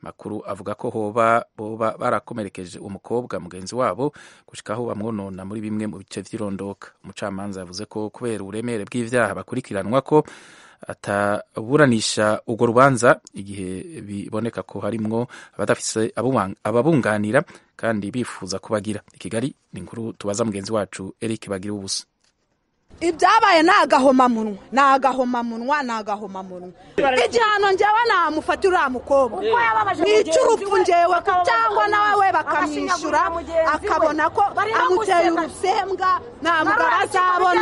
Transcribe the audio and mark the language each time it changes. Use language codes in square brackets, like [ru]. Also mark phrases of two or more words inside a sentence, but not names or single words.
[rn] makuru avuga ko boba barakomerekeje umukobwa mugenzi wabo gushikaho bamwonona muri bimwe mu bice vy'irondoka. Umucamanza yavuze ko kubera uburemere bw'ivyaha bakurikiranwa ko ataburanisha urwo rubanza igihe biboneka ko harimwo abadafise ababunganira kandi bifuza kubagira. I Kigali ni inkuru tubaza mugenzi wacu Eric Bagira ubusa. [rw] Ibyabaye nagahomamunwa igihano njyewe namufatira uriya mukobwa n'icurupfu njyewe cyangwa nawe bakamwishyura akabona ko amuteye urusembwa nta mugabo azabona.